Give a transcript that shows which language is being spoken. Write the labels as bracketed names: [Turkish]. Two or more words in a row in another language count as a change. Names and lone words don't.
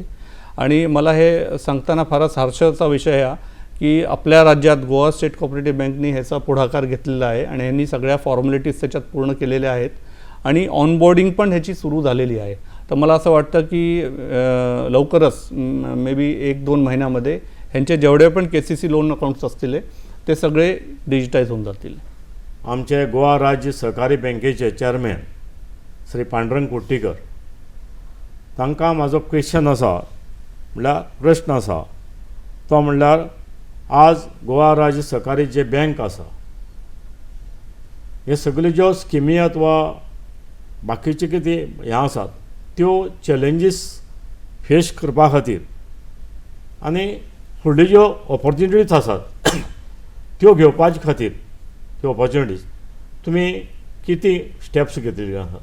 [Marathi] आणि मला हे सांगताना फारच हर्षाचा विषय आहे की आपल्या राज्यात गोवा स्टेट कोऑपरेटिव्ह बँकनी ह्याचा पुढाकार घेतलेला आहे आणि यांनी सगळ्या फॉर्मॅलिटीज त्याच्यात पूर्ण केलेल्या आहेत आणि ऑनबोर्डिंग पण ह्याची सुरू झालेली आहे. तर मला असं वाटतं की लवकरच [English] may be [Marathi] 1-2 महिन्यामध्ये ह्यांचे जेवढे पण KCC [English] loan accounts [Marathi] असतील ते सगळे डिजिटाईज होऊन जातील. [Konkani] आमचे गोवा राज्य सहकारी बँकेचे चेअरमॅन श्री पांडुरंग कुट्टीकर, तांकां म्हाजो क्वेश्चन आसा, म्हणल्यार प्रश्न आसा तो म्हणल्यार आज गोवा राज्य सहकारी जे बँक आसा हे सगल्यो ज्यो स्किमी अथवा बाकीचे कितें हें आसात त्यो [English] challenges face [Konkani] करपा खातीर आनी फुडल्यो ज्यो ऑपॉर्च्युनिटीज आसात त्यो घेवपाचे खातीर त्यो ऑपॉर्च्युनिटीज तुमी किती स्टेप्स घेतलेले आसात?